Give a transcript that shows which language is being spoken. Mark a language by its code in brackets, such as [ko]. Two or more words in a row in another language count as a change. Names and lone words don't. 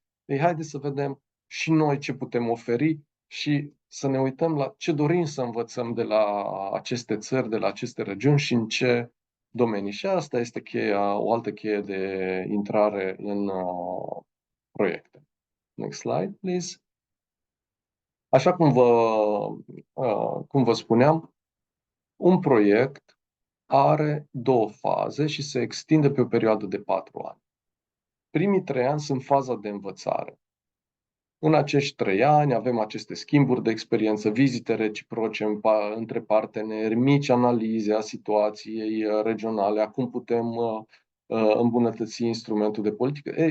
[ro] Ei, haideți să vedem și noi ce putem oferi și să ne uităm la ce dorim să învățăm de la aceste țări, de la aceste regiuni și în ce domenii. Și asta este o altă cheie de intrare în proiecte. [en] Next slide, please. [ro] Așa cum vă spuneam, un proiect are 2 faze și se extinde pe o perioadă de 4 ani. Primii 3 ani sunt faza de învățare. În acești 3 ani avem aceste schimburi de experiență, vizite reciproce între parteneri, mici analize a situației regionale, a cum putem îmbunătăți instrumentul de politică.